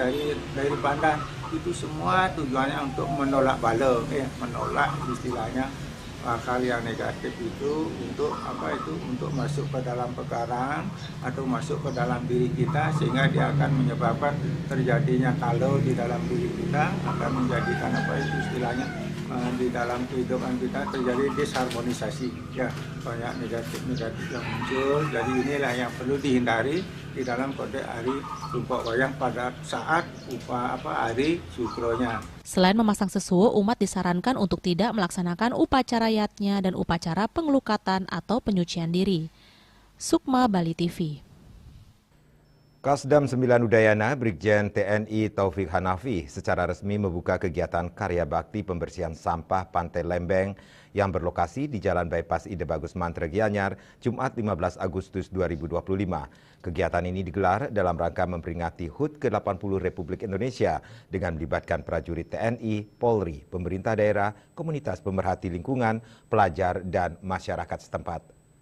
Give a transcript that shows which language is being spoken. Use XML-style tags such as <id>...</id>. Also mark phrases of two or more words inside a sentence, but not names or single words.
<id>dari pandan itu semua tujuannya untuk menolak bala, menolak istilahnya hal yang negatif itu untuk apa itu untuk masuk ke dalam pekarangan atau masuk ke dalam diri kita sehingga dia akan menyebabkan terjadinya kalau di dalam diri kita akan menjadikan apa itu istilahnya di dalam kehidupan kita terjadi disharmonisasi, ya banyak negatif yang muncul. Jadi inilah yang perlu dihindari di dalam konteks hari tumpuk wayang pada saat hari sukronya. Selain memasang sesuo, umat disarankan untuk tidak melaksanakan upacara yatnya dan upacara pengelukatan atau penyucian diri. Sukma, Bali TV. Kasdam 9 Udayana Brigjen TNI Taufik Hanafi secara resmi membuka kegiatan karya bakti pembersihan sampah Pantai Lembeng yang berlokasi di Jalan Bypass Ide Bagus Mantre Gianyar, Jumat 15 Agustus 2025. Kegiatan ini digelar dalam rangka memperingati HUT ke-80 Republik Indonesia dengan melibatkan prajurit TNI, Polri, pemerintah daerah, komunitas pemerhati lingkungan, pelajar, dan masyarakat setempat.</id>